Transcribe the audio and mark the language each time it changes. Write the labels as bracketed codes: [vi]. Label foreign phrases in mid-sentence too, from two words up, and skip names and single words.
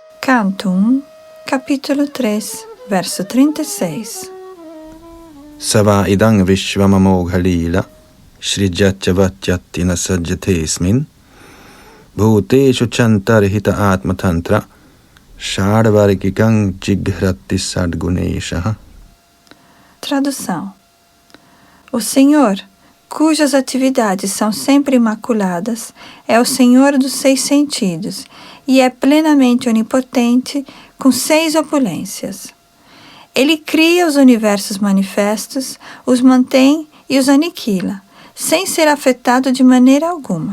[pt] Canto 1, capítulo 3, verso 36. [sa] Sava idang vishvamamogha lila, shrijatyavatyatina sajjatesmin, bhuteshu chantarhita atmatantra, shadvargikang jighrati sadguneshaha. [pt] Tradução. O Senhor, cujas atividades são sempre imaculadas, é o Senhor dos 6 sentidos e é plenamente onipotente, com 6 opulências. Ele cria os universos manifestos, os mantém e os aniquila, sem ser afetado de maneira alguma.